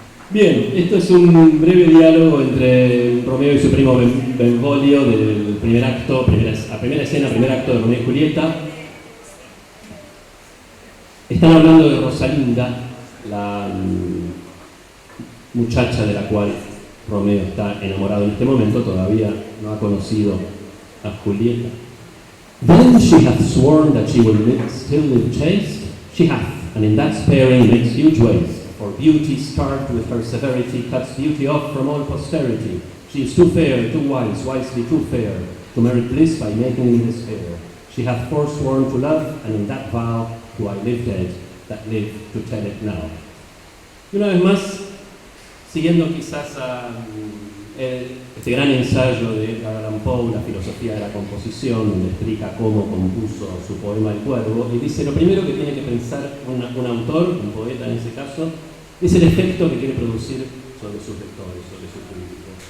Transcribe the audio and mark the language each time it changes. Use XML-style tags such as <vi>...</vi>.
<es>Bien, esto es un breve diálogo entre Romeo y su primo Benvolio del primer acto, primera escena, primer acto de Romeo y Julieta. Están hablando de Rosalinda, la muchacha de la cual Romeo está enamorado en este momento, todavía no ha conocido a Julieta.</es> <en>Then she hath sworn that she will still live chaste, she hath, and in that sparing makes huge waste. For beauty starved with her severity cuts beauty off from all posterity. She is too fair, too wise, wisely too fair, to merit bliss by making me despair. She hath forsworn to love, and in that vow do I live dead, that live to tell it now.</en> <es>Y una vez más, siguiendo quizás a este gran ensayo de Edgar Allan Poe, La filosofía de la composición, donde explica cómo compuso su poema El Cuervo, y dice: lo primero que tiene que pensar un autor, un poeta en ese caso, es el efecto que quiere producir sobre sus lectores, sobre su público.</es>